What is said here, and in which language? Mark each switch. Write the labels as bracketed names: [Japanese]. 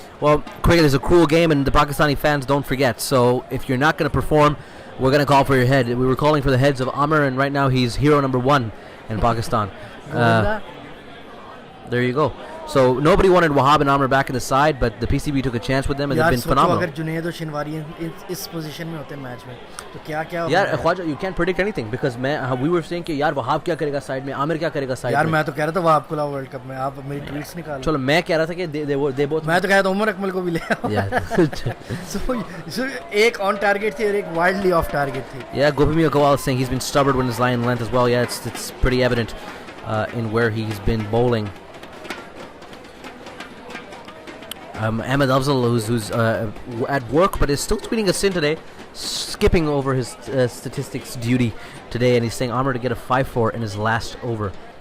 [English] Well, cricket is a cruel game, and the Pakistani fans don't forget. So if you're not going to perform, we're going to call for your head. We were calling for the heads of Amr, and right now he's hero number 1 in Pakistan. There you go. So nobody wanted Wahab and Amr back in the side, but the PCB took a chance with them, and they've been phenomenal. [Hindi] अगर जुनैद और शिनवारी इस position में होते match में तो क्या यार Khwaja, [English] you can't predict anything because we were saying [Hindi] कि यार वहाब क्या करेगा साइड में, आमिर क्या करेगा साइड में. यार मैं तो कह रहा था वहाब को लाओ वर्ल्ड कप में, आप मेरी ट्वीट्स निकालो. चलो मैं कह रहा था कि [English] they both. [Hindi] मैं तो कह रहा था उमर अकमल को भी ले आओ. So एक ऑन टारगेट थी और एक वाइल्डली ऑफ टारगेट थी. [English] Yeah, Gopinath Kawal is saying he's been stubborn with his line length as well. Yeah, it's pretty evident in where he's been bowling. Ahmed Afzal, who's at work but is still tweeting us in today, skipping over his statistics duty today, and he's saying Amr to get a 5-4 in his last over.